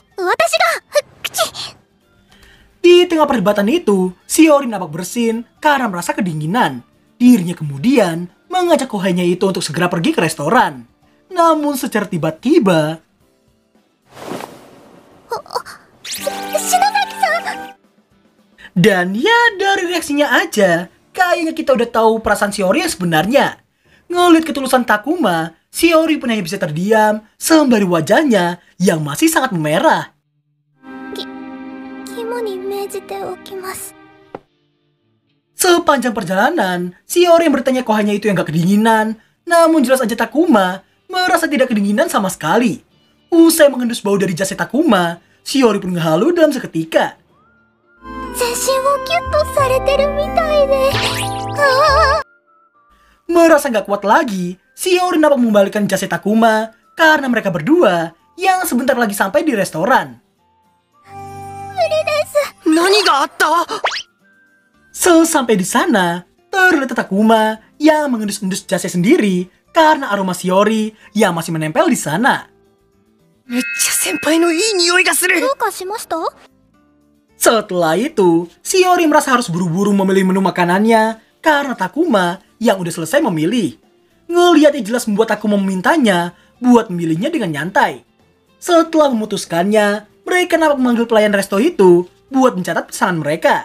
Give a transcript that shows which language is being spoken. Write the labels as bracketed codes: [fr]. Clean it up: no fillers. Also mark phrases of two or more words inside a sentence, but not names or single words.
[ja] 私が、口。 [id] Di tengah perdebatan itu, Shiori nampak bersin karena merasa kedinginan. Dirinya kemudian mengajak kohainya itu untuk segera pergi ke restoran. Namun secara tiba-tiba, [ja] 篠崎さん。 [id] dan ya dari reaksinya aja, kayaknya kita udah tahu perasaan Shiori yang sebenarnya. Ngeliat ketulusan Takuma, Shiori pun hanya bisa terdiam sembari wajahnya yang masih sangat memerah. [ja] 肝に銘じておきます。 [id] Sepanjang perjalanan, Shiori yang bertanya kohainya itu yang gak kedinginan. Namun jelas aja Takuma merasa tidak kedinginan sama sekali. Usai mengendus bau dari jasnya Takuma, Shiori pun ngehalu dalam seketika. [ja] 全身をギュッとされてるみたいで。 [id] Merasa gak kuat lagi, Shiori nampak membalikan jasnya Takuma karena mereka berdua yang sebentar lagi sampai di restoran. [ja] 何があった？ [id] Sesampai di sana, terlihat Takuma yang mengendus-endus jasnya sendiri karena aroma Shiori yang masih menempel di sana. [ja] めっちゃ先輩のいい匂いがする。どうかしました？ [id] Setelah itu, Shiori merasa harus buru-buru memilih menu makanannya karena Takuma yang udah selesai memilih. Ngeliatnya jelas membuat Takuma memintanya buat memilihnya dengan nyantai. Setelah memutuskannya, mereka nampak memanggil pelayan resto itu buat mencatat pesanan mereka.